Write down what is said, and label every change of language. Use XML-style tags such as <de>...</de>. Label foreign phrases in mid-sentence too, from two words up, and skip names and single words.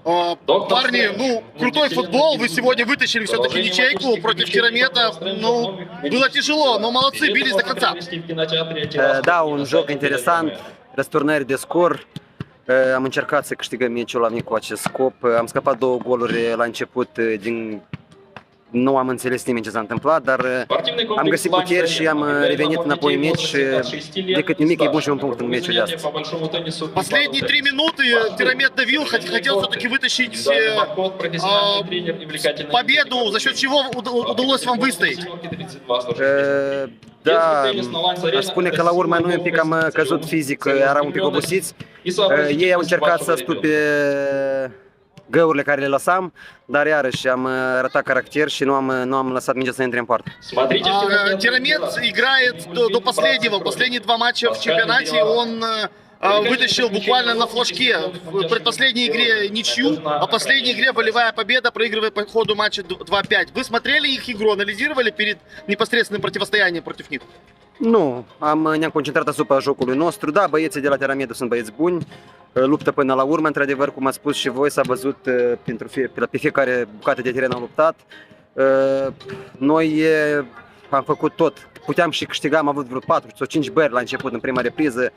<ru>Парни, ну, крутой футбол, вы сегодня вытащили все-таки ничейку против Керамета, ну, было тяжело, но молодцы, бились до конца.</ru> <ro>Da, un joc interesant, răsturnări de scor. Am încercat să câștigăm meciul, am venit cu acest scop. Am scăpat 2 goluri la început nu am înțeles nimeni ce s-a întâmplat, dar am găsit puteri și am revenit înapoi în meci. Decât nimic, e bun și un punct în meciul de astăzi.</ro> <ru>Последние 3 минуты Керамет давил, хотел все-таки вытащить победу, за счет чего удалось вам выстоять?</ru> <ro>Da, aș spune că la urmă noi un pic am căzut fizic, eram un pic obosiți. Ei au încercat să stupe găurile care le lăsam, dar iarăși am arătat caracter și nu am lăsat mingea să intre în poartă.</ro> <ru>Керамет играет до последнего, последние 2 матча в чемпионате он вытащил буквально на флажке в предпоследней игре ничью, а в последней игре волевая победа, проигрывая по ходу матча 2-5. Вы смотрели их игру, анализировали перед непосредственным противостоянием против них?</ru> <ro>Nu, ne-am concentrat asupra jocului nostru. Da, băieții de la Teramedu sunt băieți buni, luptă până la urmă, într-adevăr, cum ați spus și voi, s-a văzut pe fiecare bucată de teren au luptat. Noi am făcut tot, puteam și câștiga, am avut vreo 4 sau 5 bări la început, în prima repriză.</ro>